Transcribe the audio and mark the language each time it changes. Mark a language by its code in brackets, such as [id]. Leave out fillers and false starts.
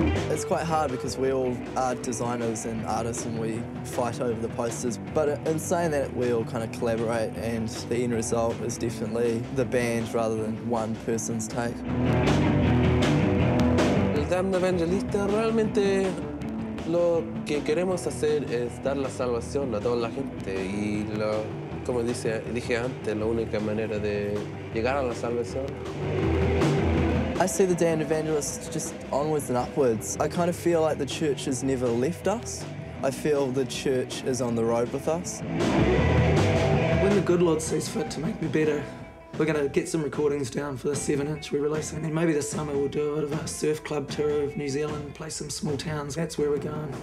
[en] It's quite hard because we all are designers and artists and we fight over the posters, but in saying that we all kind of collaborate, and the end result is definitely the band rather than one person's take. [es] El Damn Evangelista realmente lo que queremos hacer es dar la salvación a toda la gente, y como dije antes, la única manera de llegar a la salvación. [en] I see the Damned Evangelists just onwards and upwards. I kind of feel like the church has never left us. I feel the church is on the road with us. When the good Lord sees fit to make me better, we're going to get some recordings down for the 7-inch we're releasing, and maybe this summer we'll do a bit of a surf club tour of New Zealand, play some small towns. That's where we're going.